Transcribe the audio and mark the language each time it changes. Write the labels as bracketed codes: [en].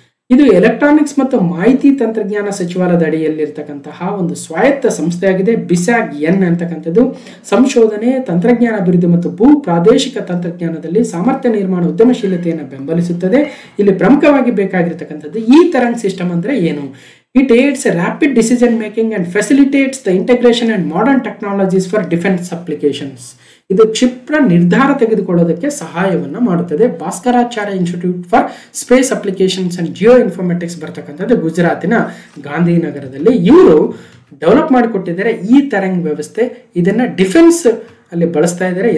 [kn] ಇದು ಎಲೆಕ್ಟ್ರಾನಿಕ್ಸ್ ಮತ್ತು ಮಾಹಿತಿ ತಂತ್ರಜ್ಞಾನ ಸಚಿವಾಲಯದ ಅಡಿಯಲ್ಲಿರ್ತಕ್ಕಂತಹ ಒಂದು ಸ್ವಾಯತ್ತ ಸಂಸ್ಥೆಯಾಗಿದೆ. BISAGN ಅಂತಕ್ಕಂಥದ್ದು ಸಂಶೋಧನೆ, ತಂತ್ರಜ್ಞಾನ ಅಭಿವೃದ್ಧಿ ಮತ್ತು ಭೂ ಪ್ರಾದೇಶಿಕ ತಂತ್ರಜ್ಞಾನದಲ್ಲಿ ಸಾಮರ್ಥ್ಯ ನಿರ್ಮಾಣ ಉದ್ಯಮಶೀಲತೆಯನ್ನು ಬೆಂಬಲಿಸುತ್ತದೆ. ಇಲ್ಲಿ ಪ್ರಮುಖವಾಗಿ ಬೇಕಾಗಿರ್ತಕ್ಕಂಥದ್ದು ಈ ತರಂಗ್ ಸಿಸ್ಟಮ್ ಅಂದ್ರೆ ಏನು? [en] It aids rapid decision making and facilitates the integration and modern technologies for defense applications. [kn] ಇದು ಕ್ಷಿಪ್ರ ನಿರ್ಧಾರ ತೆಗೆದುಕೊಳ್ಳೋದಕ್ಕೆ ಸಹಾಯವನ್ನು ಮಾಡುತ್ತದೆ. Bhaskaracharya institute for space applications and Jio informatics ಬರ್ತಕ್ಕಂಥದ್ದು ಗುಜರಾತಿನ ಗಾಂಧಿನಗರದಲ್ಲಿ. ಇವರು ಡೆವಲಪ್ ಮಾಡಿಕೊಟ್ಟಿದ್ದಾರೆ ಈ ತರಂಗ್ ವ್ಯವಸ್ಥೆ. ಇದನ್ನ ಡಿಫೆನ್ಸ್ ಅಲ್ಲಿ ಬಳಸ್ತಾ ಇದ್ದಾರೆ.